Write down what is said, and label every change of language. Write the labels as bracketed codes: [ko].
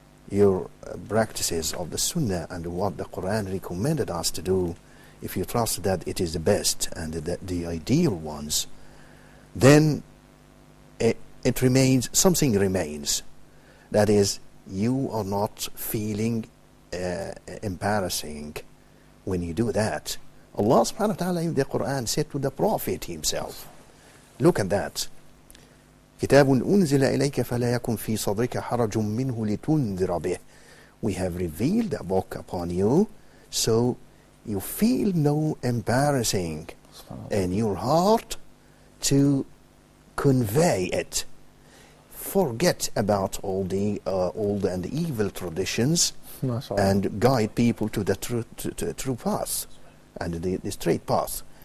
[en] your practices of the Sunnah and what the Quran recommended us to do, if you trust that it is the best and the ideal ones, then it remains, something remains. That is, you are not feeling embarrassing when you do that. Allah subhanahu wa ta'ala in the Quran said to the Prophet himself, look at that. [ar] كتاب أنزل إليك فلا يكن في صدرك حرج منه لتنذر به. [en] We have revealed a book upon you, so you feel no embarrassing in your heart to convey it. Forget about all the old and evil traditions and guide people to the true path and the straight path.